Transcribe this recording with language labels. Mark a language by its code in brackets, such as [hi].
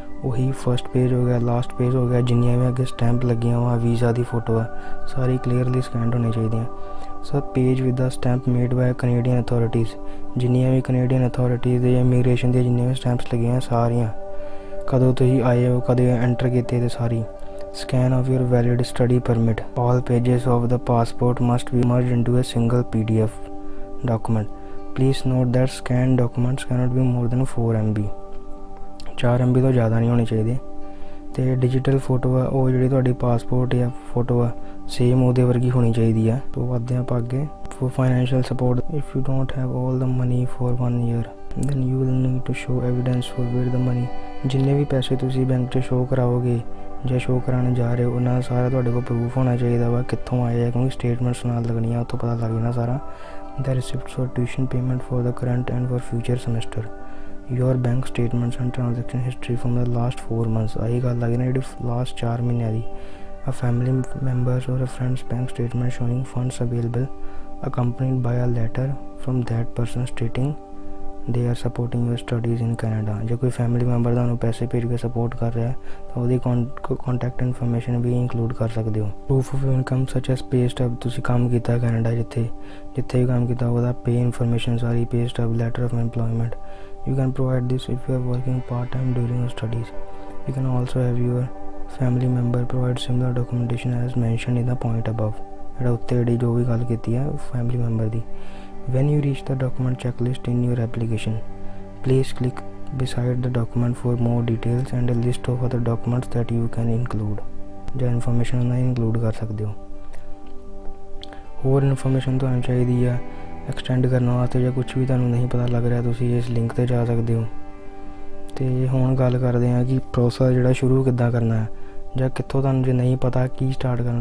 [pa] ਉਹੀ first page ਹੋ ਗਿਆ, ਲਾਸਟ ਪੇਜ ਹੋ ਗਿਆ, ਜਿੰਨੀਆਂ ਵੀ ਅੱਗੇ ਸਟੈਂਪ ਲੱਗੀਆਂ ਵਾ, ਵੀਜ਼ਾ ਦੀ ਫੋਟੋ ਆ, ਸਾਰੀ ਕਲੀਅਰਲੀ ਸਕੈਨਡ ਹੋਣੀ ਚਾਹੀਦੀਆਂ। [en] sir page with the stamp made by Canadian authorities, [pa] ਜਿੰਨੀਆਂ ਵੀ ਕੈਨੇਡੀਅਨ ਅਥੋਰਿਟੀਜ਼ ਦੇ ਜਾਂ ਇਮੀਗ੍ਰੇਸ਼ਨ ਦੀਆਂ ਜਿੰਨੀਆਂ ਵੀ ਸਟੈਂਪਸ ਲੱਗੀਆਂ ਸਾਰੀਆਂ, ਕਦੋਂ ਤੁਸੀਂ ਆਏ ਹੋ, ਕਦੇ ਐਂਟਰ ਕੀਤੇ, ਤੇ ਸਾਰੀ। [en] Scan of your valid study permit. All pages of the passport must be merged into a single PDF document. Please note that scanned documents cannot be more than 4 MB. [pa] 4 MB ਤੋਂ ਜ਼ਿਆਦਾ ਨਹੀਂ ਹੋਣੇ ਚਾਹੀਦੇ। ਅਤੇ digital photo ਆ ਉਹ ਜਿਹੜੀ ਤੁਹਾਡੀ ਪਾਸਪੋਰਟ ਜਾਂ ਫੋਟੋ ਆ ਸੇਮ ਉਹਦੇ ਵਰਗੀ ਹੋਣੀ ਚਾਹੀਦੀ ਆ। ਤੋਂ ਵੱਧਦੇ ਆਪਾਂ ਅੱਗੇ। [en] For financial support, if you don't have all the money for 1 year, then you will need to show evidence for where the money. [pa] ਜਿੰਨੇ ਵੀ ਪੈਸੇ ਤੁਸੀਂ ਬੈਂਕ 'ਚ ਸ਼ੋਅ ਕਰਾਓਗੇ ਜਾਂ ਸ਼ੋਅ ਕਰਾਉਣ ਜਾ ਰਹੇ ਹੋ, ਉਹਨਾਂ ਦਾ ਸਾਰਾ ਤੁਹਾਡੇ ਕੋਲ ਪ੍ਰੂਫ ਹੋਣਾ ਚਾਹੀਦਾ ਵਾ ਕਿੱਥੋਂ ਆਏ ਆ, ਕਿਉਂਕਿ ਸਟੇਟਮੈਂਟਸ ਨਾਲ ਲੱਗਣੀਆਂ, ਉੱਥੋਂ ਪਤਾ ਲੱਗ ਜਾਣਾ ਸਾਰਾ। [en] The receipts for tuition payment for the current and for future semester. Your bank statements and transaction history from the last 4 months. [pa] ਆਹੀ ਗੱਲ ਲੱਗੀ ਨਾ ਜਿਹੜੀ ਲਾਸਟ 4 ਮਹੀਨਿਆਂ ਦੀ। [en] A family member's or a friend's bank statement showing funds available accompanied by a letter from that person stating they are supporting your studies in Canada. [pa] ਜੇ ਕੋਈ family member ਤੁਹਾਨੂੰ ਪੈਸੇ ਭੇਜ ਕੇ ਸਪੋਰਟ ਕਰ ਰਿਹਾ ਤਾਂ ਉਹਦੀ ਕੰਟੈਕਟ ਇਨਫੋਰਮੇਸ਼ਨ ਵੀ include ਕਰ ਸਕਦੇ ਹੋ। [en] proof of income such as pay stub, [pa] ਤੁਸੀਂ ਕੰਮ ਕੀਤਾ ਕੈਨੇਡਾ ਜਿੱਥੇ ਵੀ ਕੰਮ ਕੀਤਾ ਉਹਦਾ ਪੇ information sorry, pay Stubbs, [en] Letter of employment. You can provide this if you are working part-time during your studies. You can also have your family member provide similar documentation as mentioned in the point above. [pa] ਜਿਹੜਾ ਉੱਤੇ ਜਿਹੜੀ ਜੋ ਵੀ ਗੱਲ ਕੀਤੀ ਹੈ family member ਦੀ। [en] When you reach the document checklist in your application, please click beside the document for more details and a list of other documents that you can include. [pa] ਜਾਂ information ਉਹਨਾਂ include ਕਰ ਸਕਦੇ ਹੋ। ਹੋਰ information ਤੁਹਾਨੂੰ ਚਾਹੀਦੀ ਆ extend ਕਰਨ ਵਾਸਤੇ ਜਾਂ ਕੁਛ ਵੀ ਤੁਹਾਨੂੰ ਨਹੀਂ ਪਤਾ ਲੱਗ ਰਿਹਾ, ਤੁਸੀਂ ਇਸ ਲਿੰਕ 'ਤੇ ਜਾ ਸਕਦੇ ਹੋ। ਅਤੇ ਹੁਣ ਗੱਲ ਕਰਦੇ ਹਾਂ ਕਿ ਪ੍ਰੋਸੈਸ ਜਿਹੜਾ ਸ਼ੁਰੂ ਕਿੱਦਾਂ ਕਰਨਾ ਹੈ ਜਾਂ ਕਿੱਥੋਂ ਤੁਹਾਨੂੰ ਜੇ ਨਹੀਂ ਪਤਾ ਕੀ ਸਟਾਰਟ ਕਰਨਾ।